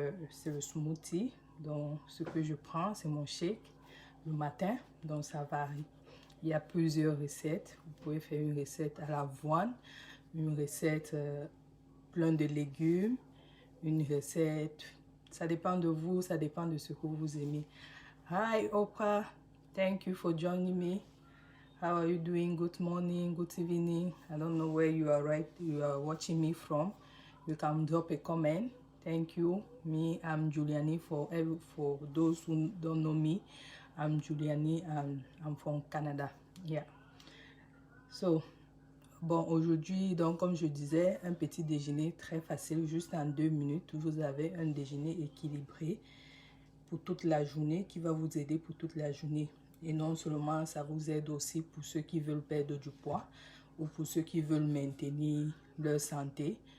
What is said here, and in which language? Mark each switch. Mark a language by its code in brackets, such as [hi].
[fr] C'est le smoothie, donc ce que je prends, c'est mon shake le matin, donc ça varie. Il y a plusieurs recettes. Vous pouvez faire une recette à l'avoine, une recette plein de légumes, une recette, ça dépend de vous, ça dépend de ce que vous aimez. [en] Hi Oprah, thank you for joining me. How are you doing? Good morning, good evening. I don't know where you are watching me from. You can drop a comment. Thank you. Me, I'm Juliani. For those who don't know me, I'm Juliani and I'm from Canada. Yeah. [fr] So, bon, aujourd'hui, donc comme je disais, un petit déjeuner très facile, juste en 2 minutes. Vous avez un déjeuner équilibré pour toute la journée, qui va vous aider pour toute la journée. Et non seulement, ça vous aide aussi pour ceux qui veulent perdre du poids ou pour ceux qui veulent maintenir leur santé.